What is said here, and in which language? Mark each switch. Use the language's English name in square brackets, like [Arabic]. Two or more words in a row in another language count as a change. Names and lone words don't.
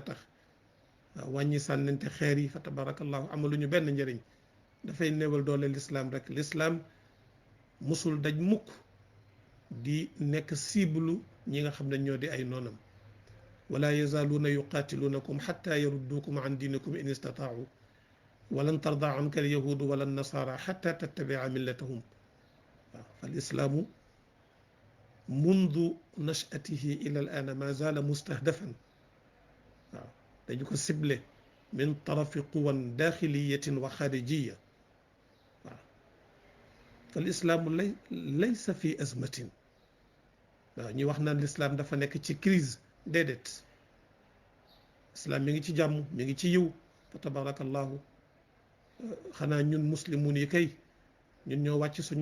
[Wolof] tax waaw wàññi sànnante xeer yi [Arabic] فتبارك الله [Wolof] amaluñu benn njëriñ dafay néewal doole lislaam rek lislaam musul daj mukk di nekk cible ñi nga xam ne ñoo di ay noonam [Arabic] ولا يزالون يقاتلونكم حتى يردوكم عن دينكم إن استطاعوا ولن ترضى عنك اليهود ولا النصارى حتى تتبع ملتهم [Wolof] waaw [Arabic] فالإسلام منذ نشأته إلى الآن ما زال مستهدفا [Wolof] waaw dañu ko ciblé [Arabic] من طرف قوى داخلية وخارجية [Wolof] waaw [Arabic] فالإسلام ليس في أزمة [Wolof] waaw ñi wax naan lislaam dafa nekk ci crise déedéet islaam mi ngi ci jàmm mi ngi ci yiw [Arabic] فتبارك الله [Wolof] xanaa ñun muslimun yi kay ñun ñoo wàcc